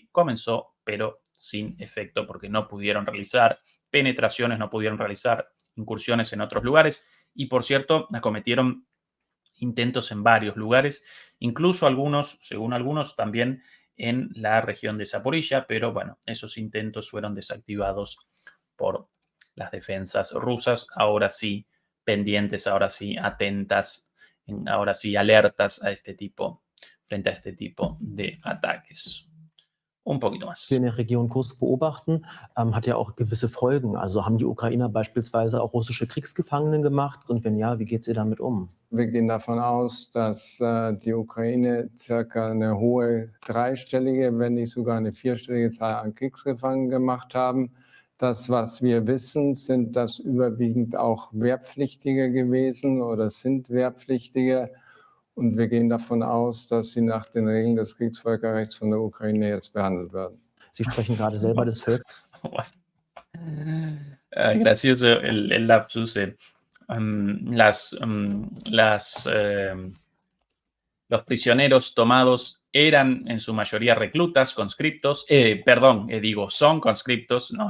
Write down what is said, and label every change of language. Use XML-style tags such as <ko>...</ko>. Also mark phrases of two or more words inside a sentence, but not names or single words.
<es>Comenzó, pero sin efecto, porque no pudieron realizar penetraciones, no pudieron realizar incursiones en otros lugares, y por cierto, acometieron intentos en varios lugares, incluso algunos, según algunos, también en la región de Zaporilla, pero bueno, esos intentos fueron desactivados por las defensas rusas, ahora sí pendientes, ahora sí atentas, ahora sí alertas frente a este tipo de ataques. Un poquito más.</es> <de>Wir in der Region Kursk beobachten, hat ja auch gewisse Folgen. Also haben die Ukrainer beispielsweise auch russische Kriegsgefangene gemacht? Und wenn ja, wie geht ihr damit um? Wir gehen davon aus, dass die Ukraine circa eine hohe dreistellige, wenn nicht sogar eine vierstellige Zahl an Kriegsgefangenen gemacht haben. Das, was wir wissen, sind das überwiegend auch Wehrpflichtige gewesen oder sind Wehrpflichtige. Und wir gehen davon aus, dass sie nach den Regeln des Kriegsvölkerrechts von der Ukraine jetzt behandelt werden. Sie sprechen gerade selber des</de> <es>Gracioso el lapsus. Los prisioneros tomados eran en su mayoría reclutas, conscriptos, son conscriptos, ¿no?</es>